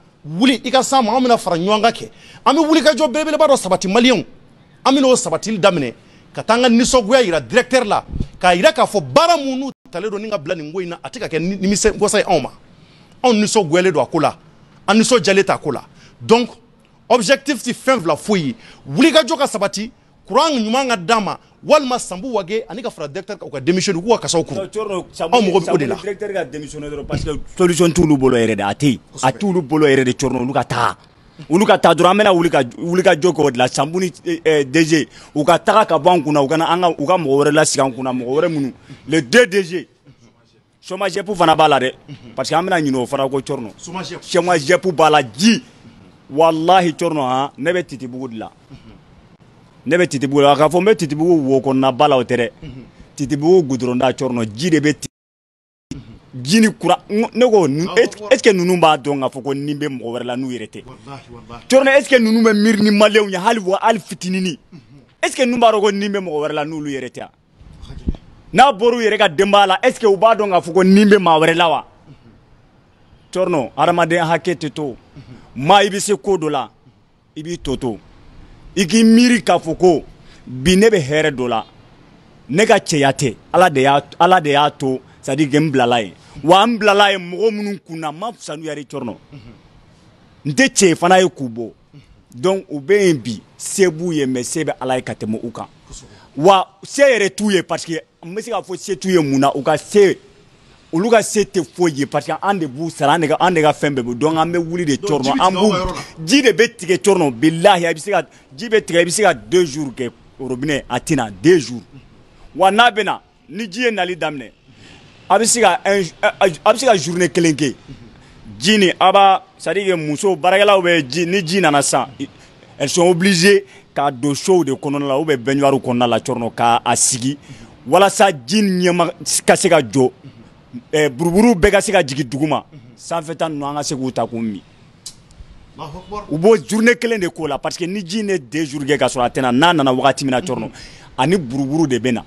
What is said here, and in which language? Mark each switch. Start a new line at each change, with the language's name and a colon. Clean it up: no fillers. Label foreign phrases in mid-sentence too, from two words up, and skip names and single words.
Bambara: wuli i ka s'an ma an bɛna fara ɲɔgɔn kan kɛ an bɛ wuli ka jɔ belebeleba dɔ sabati maliyɛnw an bɛ n'o sabatili daminɛ ka taa an ka nisɔngoya yira directeur la k'a yira k'a fɔ baara mun n'u talen don ni ka bila nin ko in na a tɛ ka kɛ nimisiwasa ye anw ma anw nisɔngoyalen don a ko la an nisɔndiyalen t'a ko la donc objectif ti fɛn fila foyi ye wuli ka jɔ ka sabati courant ɲuman ka d'a ma walima Sambu Wage ani ka fara directeur u ka démissionner k'u ka kasaw kuru anw mɔgɔ bɛ o de la directeur ka démissionner dɔrɔn parce que solution t'olu bolo yɛrɛ de a tɛ yen a t'olu bolo yɛrɛ de Corno olu ka taa dɔrɔn an bɛna wuli ka jɔ kɛ o de la Sambu ni DG u ka taga ka bɔ an kunna u ka mɔgɔ wɛrɛ lasigi an kunna mɔgɔ wɛrɛ minnu
French: les deux
Bambara: DG chômage fana b'a la dɛ parce que an bɛna ɲinɛ o fana ko Corno chômage b'a la ji wallahi Corno ne bɛ Titibugu de la ne bɛ Titibugu la k'a fɔ n bɛ Titibugu wo kɔnɔna ba la o tɛ dɛ Titibugu goudron da Corno ji de bɛ ji ni courant ne ko
French: est ce que
Bambara: ninnu b'a dɔn k'a fɔ ko nin bɛ mɔgɔ wɛrɛ la n'u yɛrɛ tɛ Corno
French: est ce que
Bambara: ninnu bɛ miiri ni maliyɛnw ye hali fitinini
French: est ce que
Bambara: ninnu b'a dɔn ko nin bɛ mɔgɔ wɛrɛ la n'olu yɛrɛ tɛ n'a bɔra u yɛrɛ ka denbaya la
French: est ce que
Bambara: u b'a dɔn k'a fɔ ko nin bɛ maa wɛrɛ la wa Corno hadamadenya hakɛ tɛ to maa i bɛ se ko dɔ la i b'i to i k'i miiri k'a fɔ ko bi ne bɛ hɛrɛ dɔ la ne ka cɛya tɛ ala de y'a to
French: c'est à dire que
Bambara: n bilala ye wa n bilala ye mɔgɔ minnu kunna ma fisa n'u yɛrɛ Corno n tɛ cɛ fana ye k'u bɔ donc u bɛ yen bi se b'u ye mais se bɛ ala ye ka tɛmɛ u kan wa se yɛrɛ t'u ye parce que n bɛ se k'a fɔ se t'u ye mun na u ka se olu ka se tɛ foyi ye parce que an de b'u sara an de ka fɛn bɛɛ b'u donc an bɛ wuli de Corno an b'u ji de bɛ tigɛ Corno bilahi ji bɛ tigɛ i bɛ se ka 2 jours kɛ robinet a tɛna 2 jours wa n'a bɛ na ni ji ye nali daminɛ a bɛ se ka journée kelen kɛ ji ni a b'a
French: c'est à dire que
Bambara: muso baarakɛlaw bɛ ji ni ji nana san
French: elles sont obligées
Bambara: k'a don seau de kɔnɔna la
French: ou bien baignoire
Bambara: kɔnɔna la Corno k'a sigi walasa ji ɲɛma ka se ka jɔ buruburu bɛɛ ka se ka jigin duguma sanfɛta ninnu an ka se k'u ta k'u min u b'o journée kelen de k'o la parce que ni ji ne 2 jours kɛ ka sɔrɔ a tɛna n'a nana wagati min na Corno ani buruburu de bɛ na